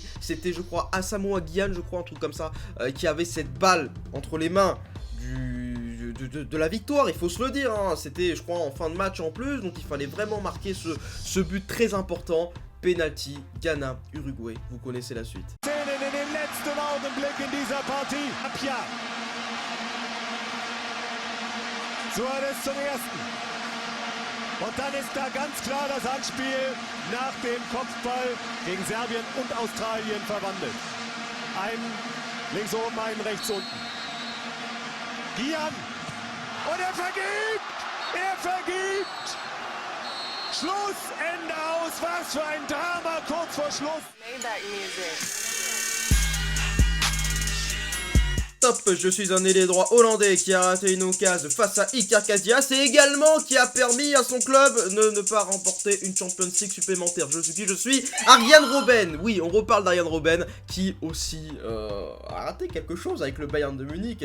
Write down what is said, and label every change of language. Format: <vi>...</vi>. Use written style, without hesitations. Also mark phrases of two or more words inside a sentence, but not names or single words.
<fr>C'était je crois Asamoah Gyan, je crois un truc comme ça, qui avait cette balle entre les mains de la victoire, il faut se le dire, hein. C'était je crois en fin de match en plus, donc il fallait vraiment marquer ce but très important. Penalty, Ghana, Uruguay, vous connaissez la suite.</fr> <de>Suarez zum ersten. Und dann ist da ganz klar das Handspiel nach dem Kopfball gegen Serbien und Australien verwandelt. Einen links oben, einen rechts unten. Gyan. Und er vergibt! Er vergibt! Schluss, Ende aus. Was für ein Drama kurz vor Schluss.</de> <en>Maybach music.</en> <fr>Top, je suis un ailier droit hollandais qui a raté une occasion face à Iker Casillas et également qui a permis à son club de ne pas remporter une Champions League supplémentaire. Je suis Arjen Robben. Oui, on reparle d'Arjen Robben qui aussi a raté quelque chose avec le Bayern de Munich.</fr>